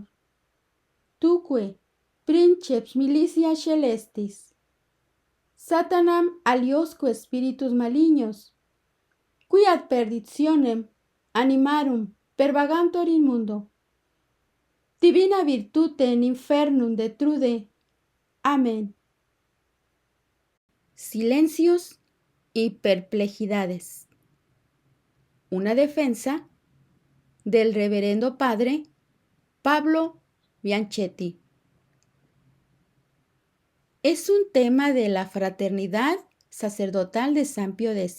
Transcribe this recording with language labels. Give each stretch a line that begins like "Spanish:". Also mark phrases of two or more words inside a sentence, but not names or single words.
Latin: Tuque, princeps militia celestis, Satanam aliosque spiritus malignos, qui ad perditionem animarum pervagantur in mundo, divina virtute in infernum detrude.
Spanish: Amén. Silencios y perplejidades. Una defensa del reverendo padre Pablo Bianchetti. Es un tema de la fraternidad sacerdotal de San Pío X.